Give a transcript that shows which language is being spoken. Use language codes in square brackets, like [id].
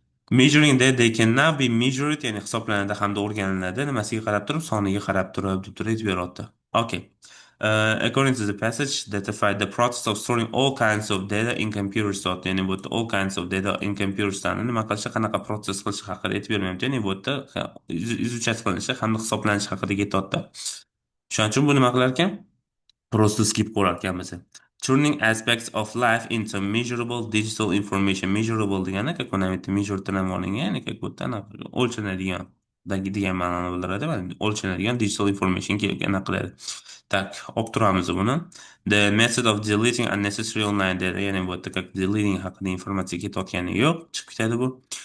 [en] Measuring that they can now be measured, [uz] ya'ni hisoblanadi hamda o'rganiladi. Nimasiga qarab turib? Soniga qarab turib deb turib beryapti. Okay. [en] According to the passage, datafied the process of storing all kinds of data in computers. [uz] Ya'ni bu yerda [en] all kinds of data in computers [uz] nima qilishi, qanaqa process qilishi haqida aytib bermayapti. Ya'ni bu yerda izuchasi qilinishi hamda hisoblanishi haqida ketyapti. Shuning uchun bu nima qilar ekan? Просто skip qilar ekanmiz. [en] Turning aspects of life into measurable digital information. [uz] Measurable degani, [ru] как он [uz] aytdi, measure bilan olingan, ya'ni [ru] как будто [uz] o'lchanadigan degan ma'noni bildiradi va o'lchanadigan digital information anaqa qiladi. Так, olib turamiz buni. [en] The method of deleting unnecessary online data, [uz] ya'ni bu yerda как deleting haqida informatsiya ketayotgani yo'q, chiqib ketadi bu.